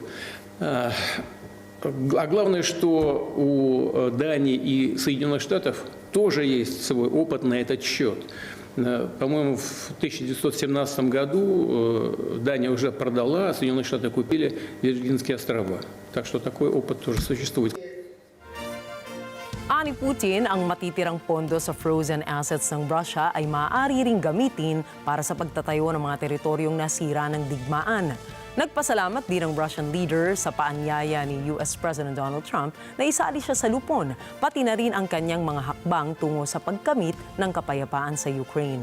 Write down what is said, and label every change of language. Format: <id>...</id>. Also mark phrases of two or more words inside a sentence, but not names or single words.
<ru>А главное, что у Дании и Соединенных Штатов тоже есть свой опыт на этот счет. По-моему, в 1917 году Дания уже продала, а Соединенные Штаты купили Виргинские острова. Так что такой опыт тоже существует.</ru> <tl>Ani Putin, ang matitirang pondo sa</tl> <en>frozen assets</en> <tl>ng Russia ay maaari ring gamitin para sa pagtatayo ng mga teritoryong nasira ng digmaan. Nagpasalamat din ang</tl> <en>Russian leader</en> <tl>sa paanyaya ni</tl> <en>US President</en> <tl>Donald Trump na isali siya sa lupon, pati na rin ang kanyang mga hakbang tungo sa pagkamit ng kapayapaan sa Ukraine.</tl>